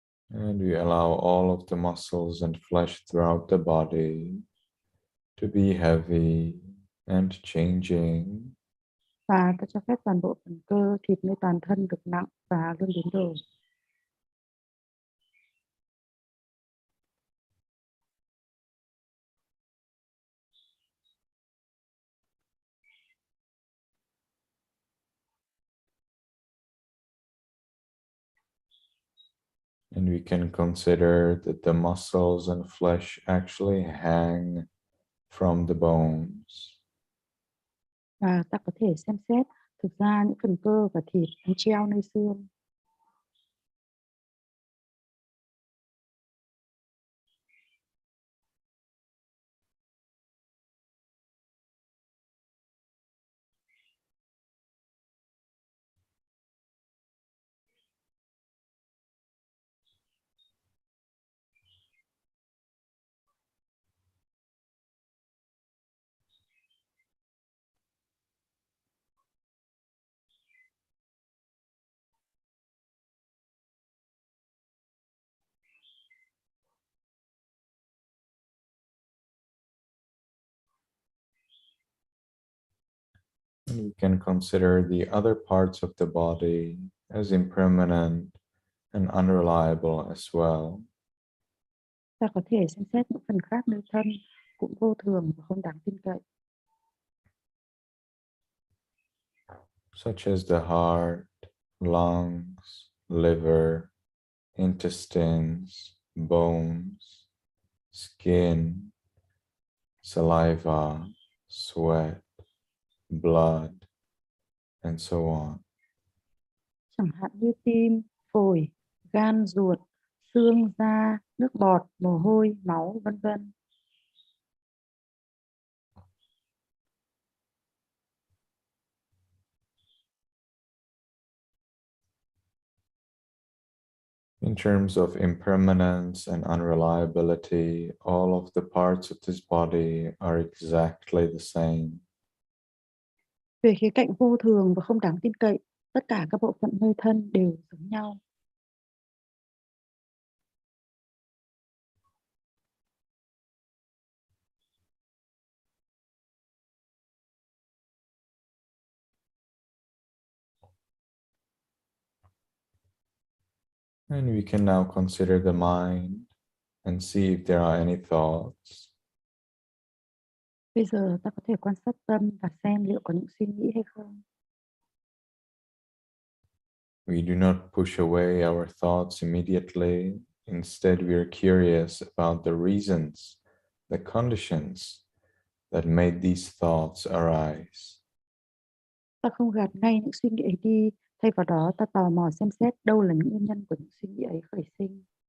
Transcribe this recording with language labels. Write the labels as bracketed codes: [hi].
[en] and we allow all of the muscles and flesh throughout the body to be heavy and changing. [vi] Và ta cho phép toàn bộ phần cơ, thịt nơi toàn thân được nặng và luôn biến đổi. [en] And we can consider that the muscles and flesh actually hang from the bones. [vi] Và ta có thể xem xét, thực ra những phần cơ và thịt nó treo nơi xương. [en] And we can consider the other parts of the body as impermanent and unreliable as well. [vi] Ta có thể xem xét những phần khác nơi thân cũng vô thường và không đáng tin cậy. [en] Such as the heart, lungs, liver, intestines, bones, skin, saliva, sweat, blood, and so on. [vi] Chẳng hạn như tim, phổi, gan, ruột, xương, da, nước bọt, mồ hôi, máu, vân vân. [en] In terms of impermanence and unreliability, all of the parts of this body are exactly the same. [vi] Về khía cạnh vô thường và không đáng tin cậy, tất cả các bộ phận nơi thân đều giống nhau. [en] And we can now consider the mind and see if there are any thoughts. [vi] Bây giờ ta có thể quan sát tâm và xem liệu có những suy nghĩ hay không. [en] We do not push away our thoughts immediately. Instead, we are curious about the reasons, the conditions that made these thoughts arise. [vi] Ta không gạt ngay những suy nghĩ ấy đi, thay vào đó ta tò mò xem xét đâu là những nguyên nhân của những suy nghĩ ấy khởi sinh.